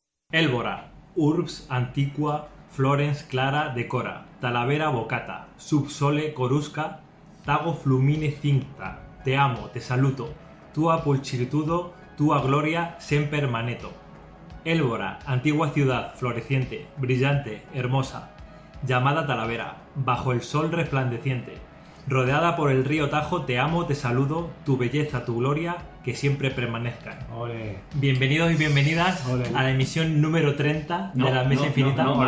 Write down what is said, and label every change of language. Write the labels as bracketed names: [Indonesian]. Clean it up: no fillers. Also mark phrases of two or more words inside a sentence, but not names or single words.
[Latin] Élvora, urbs antiqua florens clara decora, Talavera vocata, sub sole corusca, tago flumine cincta, te amo, te saluto, tua pulchritudo, tua gloria semper maneto. [Spanish] Élvora, antigua ciudad, floreciente, brillante, hermosa, llamada Talavera, bajo el sol resplandeciente, rodeada por el río Tajo, te amo, te saludo, tu belleza, tu gloria, que siempre permanezcan. Ole. Bienvenidos y bienvenidas Ole. a la emisión número 30 de la Mesa Infinita.